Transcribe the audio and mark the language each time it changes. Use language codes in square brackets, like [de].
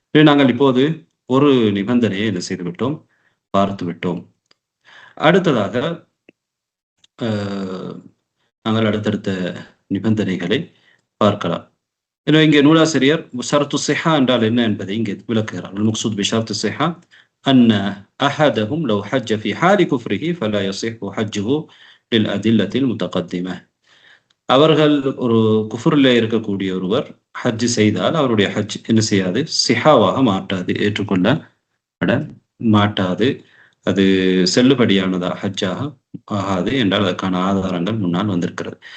[ta] நாங்கள் இப்போது ஒரு நிபந்தனையை என்ன செய்துவிட்டோம், பார்த்து விட்டோம். அடுத்ததாக நாங்கள் அடுத்தடுத்த நிபந்தனைகளை பார்க்கலாம். எனவே இங்கே நூலாசிரியர் ஷரத்து ஸிஹா என்றால் என்ன என்பதை இங்கே விளக்குகிறார். [ar] المقصود بشرط الصحة أن أحدهم لو حج في حال كفره فلا يصح حجه للأدلة المتقدمة. [ta] அவர்கள் ஒரு குஃபுரில் இருக்கக்கூடிய ஒருவர் ஹஜ் செய்தால் அவருடைய ஹஜ் என்ன செய்யாது, சிஹாவாக மாட்டாது, ஏற்றுக்கொள்ளப்பட மாட்டாது, அது செல்லுபடியானதா ஹஜ்ஜாக ஆகாது என்றால் அதற்கான ஆதாரங்கள் முன்னால் வந்திருக்கிறது.